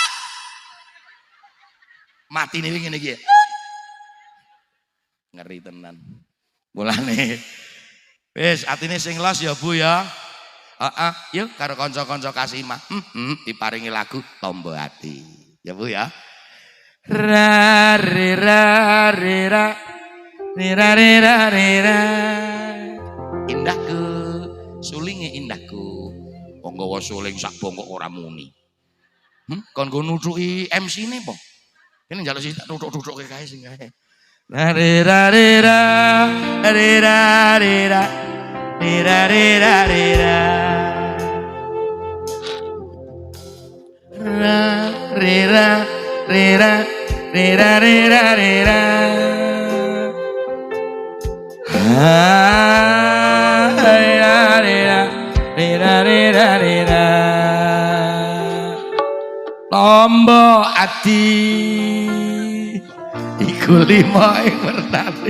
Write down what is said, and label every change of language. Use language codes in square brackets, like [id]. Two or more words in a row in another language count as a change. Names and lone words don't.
[jv] Matine ngene iki. Ngeri tenan. Mulane Wis atine sing los ya Bu ya. Heeh, yuk karo kanca-kanca Kasimah. Diparingi lagu Tombo Ati. Ya Bu ya. Ra re ra re ra. Re ra re ra re ra. Indahku, sulinge indahku. Wong gawa suling sak bongkok ora muni. Kon go nutuki MC-ne po. Kene njaluk sih tak tutuk-tutuke kae sing kae. Ra re ra re ra re ra re ra. Re ra re ra re ra. Ra re ra re ra re ra re ra re ra. Tombo ati iku lima ing wernane.